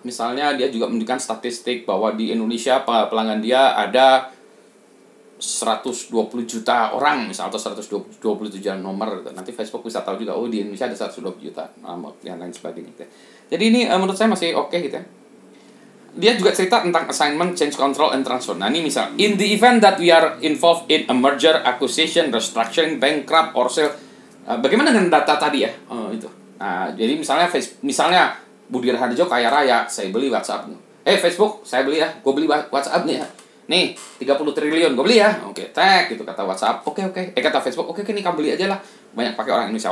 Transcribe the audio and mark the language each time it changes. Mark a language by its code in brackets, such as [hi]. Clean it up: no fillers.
[id] Misalnya dia juga menunjukkan statistik bahwa di Indonesia pelanggan dia ada 120 juta orang misalnya, atau 127 juta nomor gitu. Nanti Facebook bisa tahu juga, di Indonesia ada 120 juta nomor dan lain sebagainya gitu. Jadi ini menurut saya masih oke gitu ya. Dia juga cerita tentang [en] assignment, change control, and transfer. [id] Nah, ini misal, [en] in the event that we are involved in a merger, acquisition, restructuring, bankrupt, or sale. [id] Bagaimana dengan data tadi ya? Itu. Nah, jadi misalnya Budi Raharjo kaya raya, saya beli WhatsApp. Facebook, saya beli ya. Gue beli WhatsApp nih ya. Nih, 30 triliun gue beli ya. Oke, tag gitu kata WhatsApp. Oke. Kata Facebook, oke, nih kamu beli aja lah. Banyak pakai orang Indonesia.